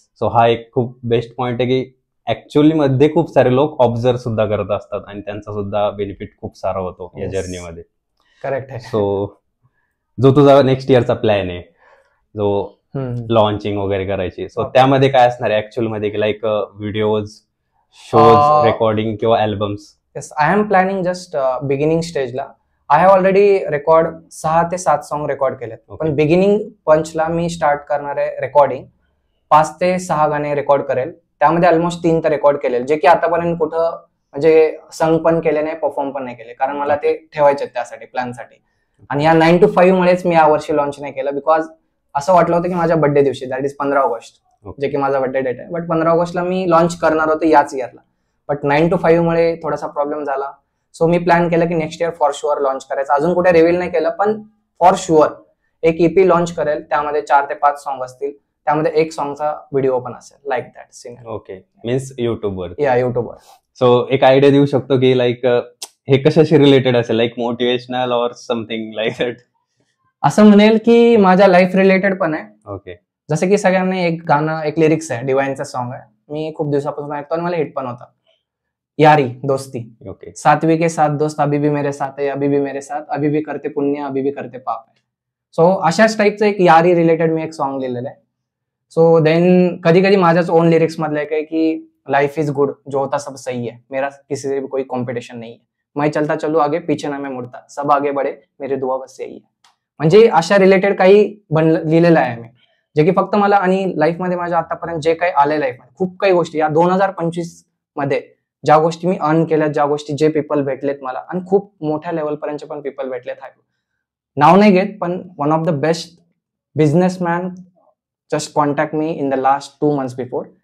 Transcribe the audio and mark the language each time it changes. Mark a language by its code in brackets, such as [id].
[mr] So हा एक खूप बेस्ट पॉइंट आहे की ऍक्च्युअली मध्ये खूप सारे लोक ऑब्झर्व सुद्धा करत असतात आणि त्यांचा सुद्धा बेनिफिट खूप सारा होतो या [en] Yes. [mr] जर्नीमध्ये. करेक्ट आहे. सो जो तुझा नेक्स्ट इयरचा प्लॅन आहे, जो हम्म. लॉन्चिंग वगैरे करायची, सो [en] Okay. [mr] त्यामध्ये काय असणार आहे ऍक्च्युअल मध्ये की लाईक व्हिडिओज, शोज, रेकॉर्डिंग किंवा albums? [en] Yes, I am planning just beginning स्टेजला. I have already [mr] रेकॉर्ड 6 ते 7 सॉन्ग रेकॉर्ड केलेत. [en] Okay. [mr] पण बिगिनिंग पंचला मी स्टार्ट करणार आहे रेकॉर्डिंग. 5 ते 6 गाणे रेकॉर्ड करेल. त्यामध्ये ऑलमोस्ट 3 तर रेकॉर्ड केले, जे की आतापर्यंत कुठं म्हणजे संग पण केले नाही, परफॉर्म पण नाही केले, कारण मला ते ठेवायचे त्यासाठी, प्लॅनसाठी. आणि या 9 to 5 मुळेच मी यावर्षी लॉन्च नाही केलं, बिकॉज असं वाटलं होतं की माझ्या बर्थडे दिवशी, दॅट इज 15 ऑगस्ट, जे की माझा बर्थडे डेट आहे, बट 15 ऑगस्टला मी लॉन्च करणार होतो याच इयरला. बट 9 to 5 मुळे थोडासा प्रॉब्लेम झाला. सो मी प्लॅन केलं की next year for sure launch करायचं. अजून कुठे रिव्हील नाही केलं, पण फॉर शुअर एक ईपी लॉन्च करेल. त्यामध्ये 4 ते 5 सॉन्ग असतील, त्यामध्ये एक सॉन्गचा व्हिडिओ पण असेल, like that singer. Okay, means युट्यूबवर. या युट्यूबवर. सो एक आयडिया देऊ शकतो की लाईक हे कशाशी रिलेटेड असेल, like motivational or something like that? असं म्हणेल की माझ्या लाईफ रिलेटेड पण आहे. [en] Okay. [mr] जसं की सगळ्यांनी एक गाणं, एक लिरिक्स आहे, डिवाइनचं सॉन्ग आहे, मी खूप दिवसापासून ऐकतो आणि मला हिट पण होता, यारी दोस्ती. [en] Okay. [hi] सातवी के साथ दोस्त अभी भी मेरे साथ है, अभी भी मेरे साथ, अभी भी करते पुण्य, अभी भी करते पाप है. [mr] सो अशाच टाईपचं एक यारी रिलेटेड मी एक सॉन्ग लिहिलेलं आहे. सो देन कधी कधी माझ्याच ओन लिरिक्स मधलं एक आहे की [hi] लाइफ इज गुड, जो होता सब सही है, मेरा किसी से भी कोई कॉम्पिटिशन नहीं है, मैं चलता चलू आगे पीछे ना मैं मुड़ता, सब आगे बढ़े मेरी दुआ बस यही है. [mr] म्हणजे अशा रिलेटेड काही लिहिलेलं आहे मी, जे की फक्त मला आणि लाईफमध्ये माझ्या आतापर्यंत जे काही आले लाईफमध्ये, खूप काही गोष्टी या 2025 मध्ये ज्या गोष्टी मी अर्न केल्यात, ज्या गोष्टी, जे पीपल भेटलेत मला, आणि खूप मोठ्या लेवल पर्यंतचे पण पीपल भेटलेत. नाव नाही घेत, पण [en] One of the best businessman just contact me in the last 2 months before.